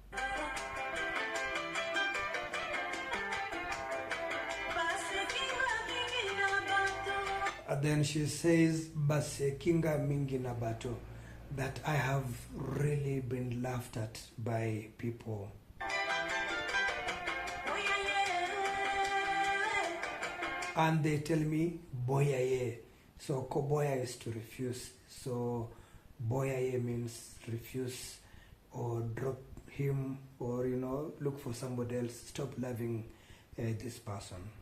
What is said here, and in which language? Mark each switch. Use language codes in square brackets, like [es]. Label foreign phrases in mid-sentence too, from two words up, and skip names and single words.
[en] And then she says, [ln] "Base kinga mingi na bato," [en] that I have really been laughed at by people. And they tell me, "Boya." So koboya is to refuse. So Boya means refuse or drop him, or look for somebody else, stop loving this person.